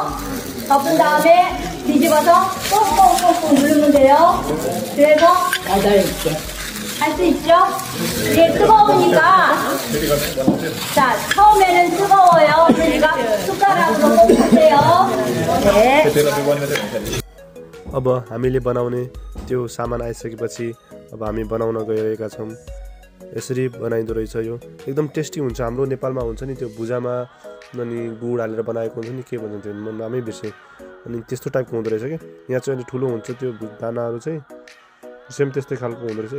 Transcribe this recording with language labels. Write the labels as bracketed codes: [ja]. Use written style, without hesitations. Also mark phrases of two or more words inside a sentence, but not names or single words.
[ko] 덮은 다음에 뒤집어서 꽁꽁꽁꽁 누르면 돼요. 그래서 8개 할 수 있죠? 이게 뜨거우니까 자 처음에는 뜨거워요. 그러니까 숟가락으로 꼭 하세요. 네. [ne] अब हामीले बनाउने त्यो सामान आइसकेपछि अब हामी बनाउन गइरहेका छौँ। यसरी बनाइँदो रहेछ। यो एकदम टेस्टी हुन्छ। हाम्रो नेपालमा हुन्छ नि त्यो भुजामा अनि गुड हालेर बनाएको हुन्छ नि, के भन्छ त्यो म नामै बिर्सेँ। अनि त्यस्तो टाइपको हुँदो रहेछ क्या। यहाँ चाहिँ अलिक ठुलो हुन्छ त्यो दानाहरू चाहिँ, सेम त्यस्तै खालको हुँदो रहेछ।